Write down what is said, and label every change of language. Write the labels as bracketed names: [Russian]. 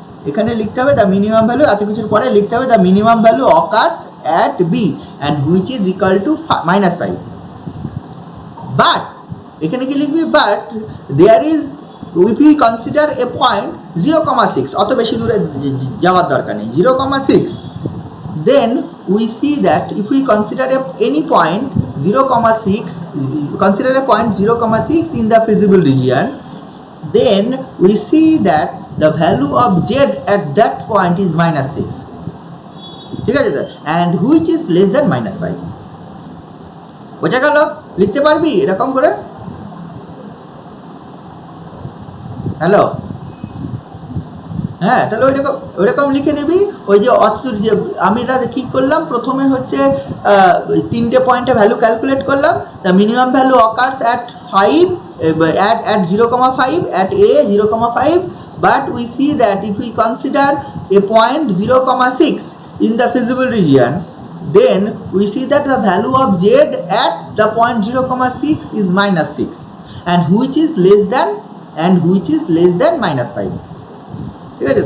[Bangla] এখানে লিখতে হবে [English] the minimum value, [Bangla] এত কিছুর পরে লিখতে হবে [English] The minimum value occurs at B and which is equal to -5। [Bangla] But এখানে কি লিখবি, but there is, [English] if we consider a point 0,6, [Bangla] অত বেশি দূরে যাওয়ার দরকার নেই, 0,6, [English] then we see that if we consider any point 0,6, consider a point 0,6 in the feasible region, then we see that the value of z at that point is -6, [Bangla] ঠিক আছে? [English] and which is less than -5. [Bangla] বোঝা গেল? লিখতে পারবি এরকম করে? Hello, হ্যাঁ, তাহলে ওইরকম লিখে নিবি। ওই যে আমি এটা কি করলাম, প্রথমে হচ্ছে 3টে পয়েন্টে ভ্যালু ক্যালকুলেট করলাম। [English] the minimum value occurs at 5 at 0,5 at a 0,5, but we see that if we consider a point 0,6 in the feasible region, then we see that the value of z at the point 0,6 is -6, and which is less than -5, [Bangla] ঠিক আছে?